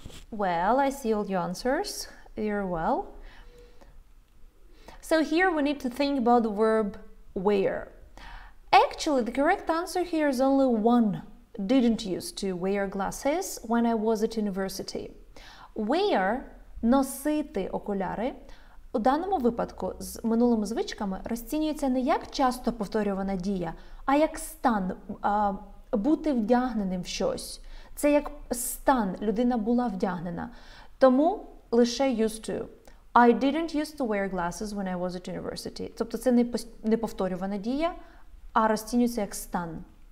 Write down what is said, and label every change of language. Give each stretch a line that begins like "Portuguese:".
English: Well, I see all your answers. Very well. So here we need to think about the verb wear. Actually, the correct answer here is only one. Didn't used to wear glasses when I was at university.
Ukrainian: Wear – носити окуляри. У даному випадку з минулими звичками розцінюється не як часто повторювана дія, а як стан, бути вдягненим в щось. Це як стан, людина була вдягнена. Тому лише
English: used to. I didn't used to wear glasses when I was at university.
Ukrainian: Тобто це не повторювана дія, а розцінюється як стан.